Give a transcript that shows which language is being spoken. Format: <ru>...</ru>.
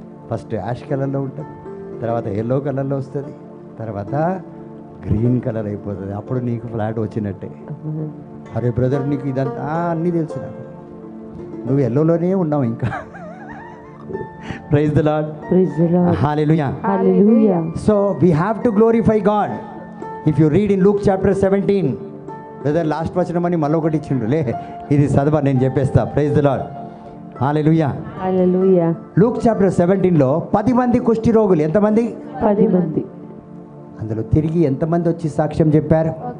<te>First ash కలర్లో ఉంటుంది, తర్వాత ఎల్లో కలర్లో వస్తుంది, తర్వాత గ్రీన్ కలర్ అయిపోతుంది. అప్పుడు నీకు ఫ్లాట్ వచ్చినట్టే. అరే బ్రదర్, నీకు ఇదంతా అన్నీ తెలుసు నాకు, నువ్వు ఎల్లోలోనే ఉన్నావు ఇంకా.</te> <en>Praise the lord. Praise the Lord. Hallelujah. Hallelujah. So we have to glorify God. If you read in Luke chapter 17,</en> <te>brother last వచనం అని మళ్ళీ ఒకటి ఇచ్చిండు, లే ఇది చదవ, నేను చెప్పేస్తా.</te> <en>Praise the lord. Hallelujah. Hallelujah.</en> <te>Luke chapter 17లో 10 మంది కుష్టి రోగులు. ఎంతమంది? 10 మంది. అందులో తిరిగి ఎంతమంది వచ్చి సాక్ష్యం చెప్పారు?</te>